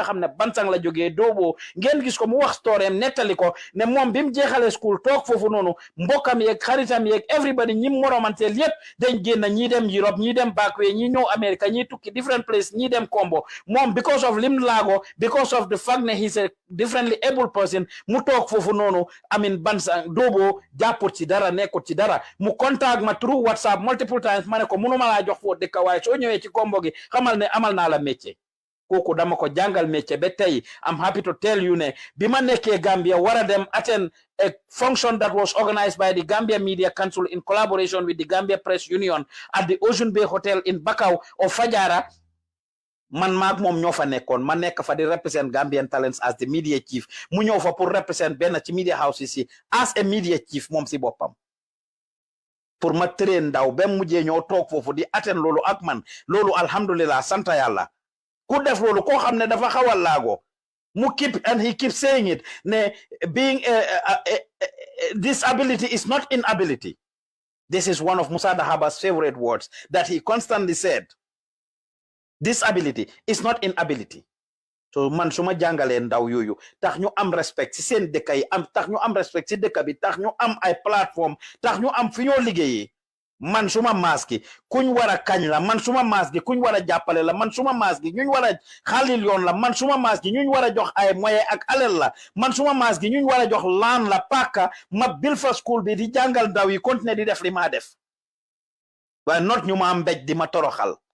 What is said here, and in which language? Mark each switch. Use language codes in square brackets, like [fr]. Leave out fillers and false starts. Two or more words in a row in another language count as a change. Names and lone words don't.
[wo] xam ne Bansang la jógee Doobo ngeen gis ko mu wax storeem nettali ko ne moom bi mu jeexalee school toog foofu noonu mbokkam yeeg xaritam yeeg everybody ñi moromanteel yépp dañ génn ñii dem Europe ñii dem backway ñii ñëw America ñii tukki [en] different place [wo] ñii dem Kombo moom [en] because of [wo] lim laago [en] because of the fact [wo] ne [en] he's a differently able person [wo] mu toog foofu noonu amin Bansang Doobo jàpput ci dara nekkut ci dara mu contact ma [en] through WhatsApp multiple times [wo] ma ne ko mënuma laa jox foo dëkk waaye soo ñëwee ci Kombo gi xamal ne amal naa la métier kooku dama ko jàngal métier ba tey [en] I'm happy to tell you [wo] ne bi ma nekkee Gambia war a dem [en] attend a function that was organized by the Gambia Media Council in collaboration with the Gambia Press Union at the Ocean Bay Hotel in Bakau of Fajara [wo] man maag moom ñoo fa nekkoon ma nekk fa di [en] represent Gambian talents as the media chief [wo] mu ñëw fa pour represent benn ci [en] media house [wo] si [en] as a media chief [wo] moom si boppam pour ma train ndaw ba mujjee ñoo toog foofu di attend loolu ak man loolu alhamdulillah santa yàlla ku def loolu koo xam ne dafa xawal laago mu [en] keep and he keeps saying it [wo] ne [en] being disability is not inability. This is one of Musa Dahaba's favorite words that he constantly said. Disability is not inability. [wo] So man suma jàngalee ndaw yooyu tax ñu am respect ci seen dëkk yi tax ñu am respect ci dëkk bi tax ñu am ay plateforme tax ñu am fi ñoo liggéeyee man suma maas gi kuñ war a kañ la man suma maas gi kuñ war a jàppale la man suma maas gi ñuñ war a xaalil yoon la man suma maas gi ñuñ war a jox ay moyen ak alal la man suma maas gi ñuñ war a jox laan la paaka ma bil fa school bi di jàngal ndaw yi continuer di def li maa def waaye not ñu ma mbéj di ma toroxal